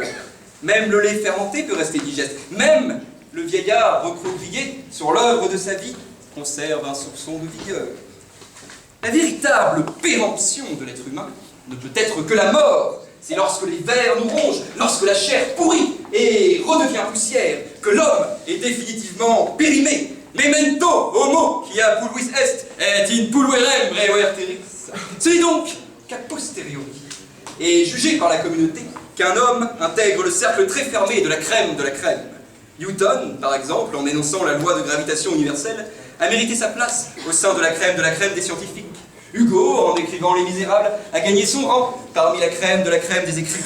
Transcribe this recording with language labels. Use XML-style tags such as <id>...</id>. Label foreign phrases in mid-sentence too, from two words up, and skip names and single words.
<fr>Même le lait fermenté peut rester digeste. Même le vieillard recroquevillé sur l'œuvre de sa vie conserve un soupçon de vigueur. La véritable péremption de l'être humain ne peut être que la mort. C'est lorsque les vers nous rongent, lorsque la chair pourrit et redevient poussière, que l'homme est définitivement périmé.</fr> <la>Memento homo quia pulvis est, et in pulverem reverteris.</la> <fr>Ce n'est donc qu'</fr> <la>a posteriori,</la> <fr>et jugé par la communauté, qu'un homme intègre le cercle très fermé de la crème de la crème. Newton, par exemple, en énonçant la loi de gravitation universelle, a mérité sa place au sein de la crème des scientifiques. Hugo, en écrivant Les Misérables, a gagné son rang parmi la crème des écrivains.</fr>